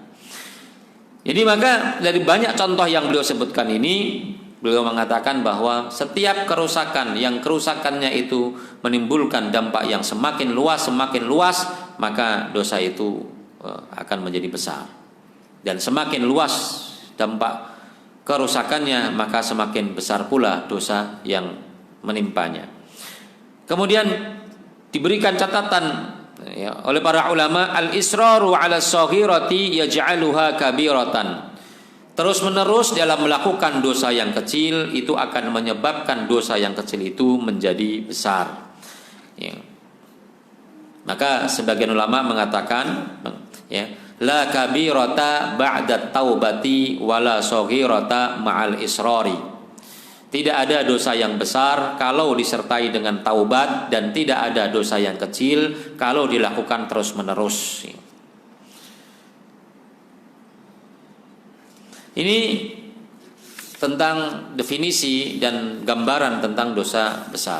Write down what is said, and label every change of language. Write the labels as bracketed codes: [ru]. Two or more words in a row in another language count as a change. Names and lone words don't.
[id] Jadi maka dari banyak contoh yang beliau sebutkan ini, beliau mengatakan bahwa setiap kerusakan yang kerusakannya itu menimbulkan dampak yang semakin luas, maka dosa itu akan menjadi besar. Dan semakin luas dampak kerusakannya, maka semakin besar pula dosa yang menimpanya. Kemudian diberikan catatan oleh para ulama, [ar] الإصرار على الصغيرة يجعلها كبيرة. [id] Terus menerus dalam melakukan dosa yang kecil itu akan menyebabkan dosa yang kecil itu menjadi besar. Maka sebagian ulama mengatakan, [ar] لا كبيرة بعد التوبة ولا صغيرة مع الإصرار. [id] Tidak ada dosa yang besar kalau disertai dengan taubat, dan tidak ada dosa yang kecil kalau dilakukan terus-menerus. Ini tentang definisi dan gambaran tentang dosa besar.